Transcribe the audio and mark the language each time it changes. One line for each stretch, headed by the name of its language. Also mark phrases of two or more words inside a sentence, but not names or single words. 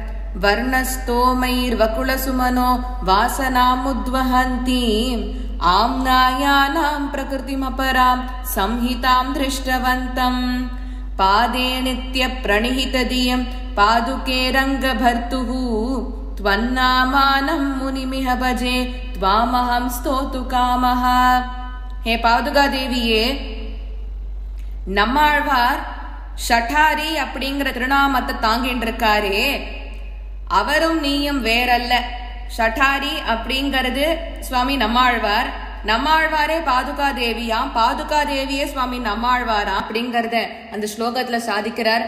Sanskrit: वर्णस्तोमैर् वकुल सुमनो वासनाम् उद्वहन्ति आम्नायानां प्रकृतिम् अपरां संहितां दृष्टवन्तं पादे नित्य प्रणिहितधियं पादुके रङ्ग भर्तुः त्वन्नामानं मुनिमिह भजे त्वामहं स्तोतु कामः.
Tamil: हे பாதுகா தேவியே, நம்மாழ்வார் ஷடாரி அப்படிங்கிற திருநாமத்தை தாங்கிட்டு இருக்காரே, அவரும் நீயும் வேறல்ல. ஷடாரி அப்படிங்கிறது சுவாமி நம்மாழ்வார், நம்மாழ்வாரே பாதுகா தேவியாம், பாதுகா தேவியே சுவாமி நம்மாழ்வாரா அப்படிங்கறத அந்த ஸ்லோகத்துல சாதிக்கிறார்.